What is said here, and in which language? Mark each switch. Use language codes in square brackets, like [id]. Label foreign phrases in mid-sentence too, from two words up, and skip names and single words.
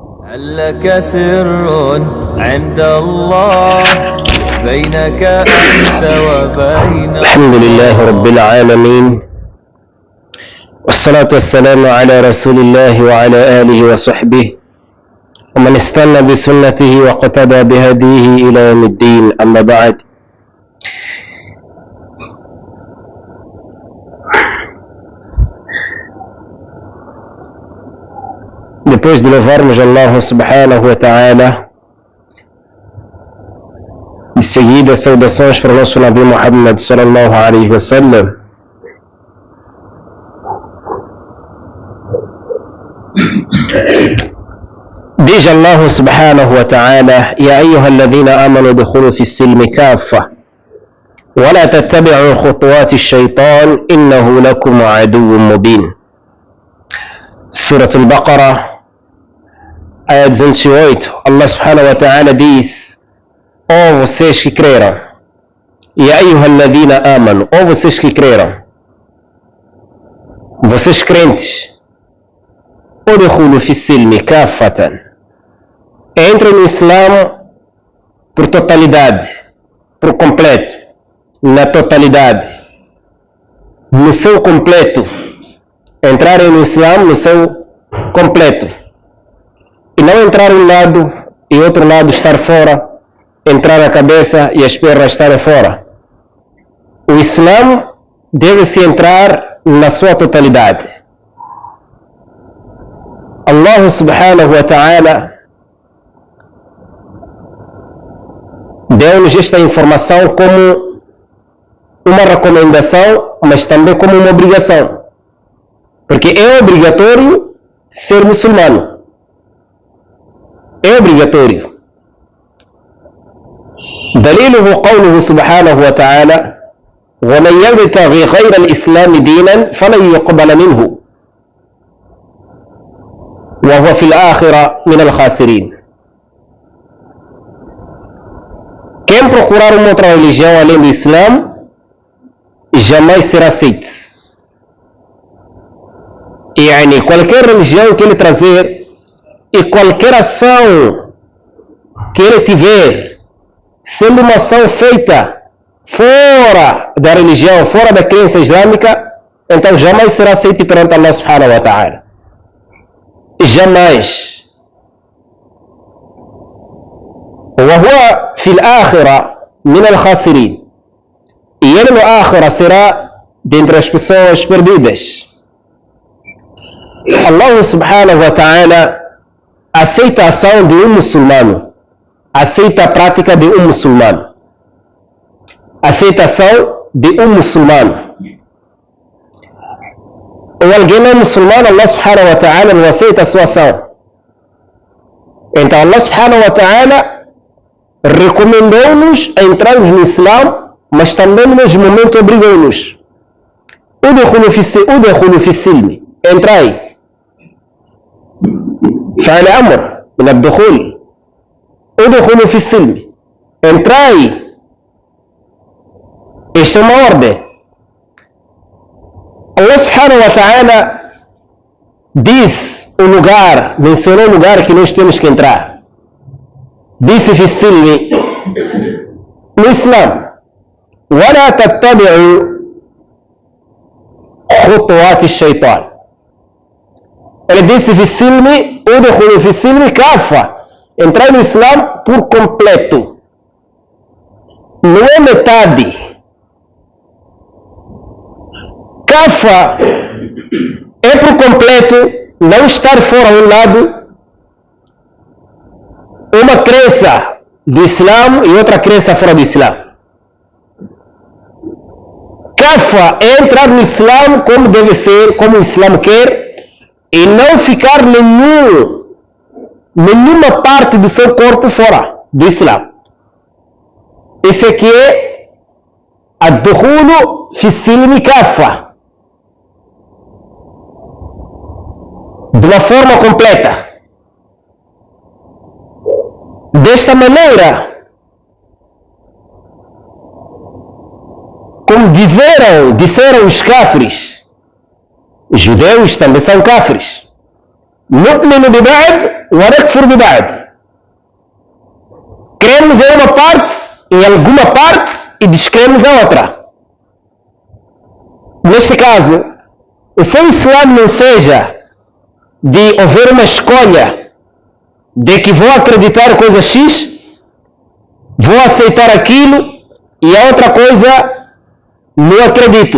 [ar] لعلك سر عند الله بينك أنت وبين. الحمد لله رب العالمين، والصلاة والسلام على رسول الله وعلى آله وصحبه ومن استنى بسنته واقتدى بهديه إلى يوم الدين. أما بعد، [pt] depois de louvarmos [ar] الله سبحانه وتعالى, [pt] de seguida saudações para o nosso [ar] نبي محمد صلى الله عليه وسلم, diz الله سبحانه وتعالى: يا أيها الذين آمنوا ادخلوا في السلم كافة ولا تتبعوا خطوات الشيطان إنه لكم عدو مبين. [pt] Surah Al-Baqarah, Ayah 208, [ar] الله سبحانه وتعالى [pt] diz: ó vocês que creram, [ar] يا أيها الذين آمنوا, [pt] ó vocês que creram, vocês crentes, [ar] ادخلوا في السلم كافة, [pt] entrem no Islã por totalidade, por completo, na totalidade, no seu completo, entrarem no Islã no seu completo, e não entrar um lado e outro lado estar fora, entrar a cabeça e as pernas estarem fora. O Islã deve-se entrar na sua totalidade. [ar] الله سبحانه وتعالى [pt] deu-nos esta informação como uma recomendação, mas também como uma obrigação, porque é obrigatório ser muçulmano. É obrigatório. [ar] دليله قوله سبحانه وتعالى: ومن يبتغي غير الإسلام دينا فلن يقبل منه وهو في الآخرة من الخاسرين. [pt] Quem procurar uma outra religião além do Islã jamais será aceito. E qualquer religião que ele trazer e qualquer ação que ele tiver, sendo uma ação feita fora da religião, fora da crença islâmica, então jamais será aceito perante [ar] الله سبحانه وتعالى. [pt] Jamais. [ar] وهو في الآخرة من الخاسرين. [pt] E ele no Akhira será dentre as pessoas perdidas. [ar] الله سبحانه وتعالى [pt] aceita a ação de um muçulmano, aceita a prática de um muçulmano, aceitação de um muçulmano. Ou alguém não é muçulmano, [ar] الله سبحانه وتعالى [pt] não aceita a sua ação. Então [ar] الله سبحانه وتعالى [pt] recomendou-nos a entrarmos no Islã, mas também no mesmo momento obrigou-nos: [ar] ادخلوا في السلم, entrai. فعل أمر من الدخول. ادخلوا في السلم، [pt] entrai. Esta é uma ordem. [ar] الله سبحانه وتعالى [pt] diz o lugar, mencionou o lugar que nós temos que entrar. [ar] Disse في السلم, [pt] no Islã: [ar] ولا تتبعوا خطوات الشيطان. [pt] Ele disse: [ar] في السلم ادخلوا في السلم كافة, [pt] entrai no Islã por completo, não é metade. Kafa é por completo, não estar fora um lado, uma crença do Islã e outra crença fora do Islã. Kafa é entrar no Islã como deve ser, como o Islã quer, e não ficar nenhuma parte do seu corpo fora do Islã. Isso aqui é [ar] الدخول في السلم كافة, [pt] de uma forma completa. Desta maneira, como disseram os cáfires, os judeus também são cáfires, [ar] نؤمن ببعض ونكفر ببعض. [pt] Cremos em uma parte, em alguma parte, e descremos a outra. Neste caso, o seu Islã não seja de haver uma escolha de que vou acreditar coisa X, vou aceitar aquilo e a outra coisa não acredito.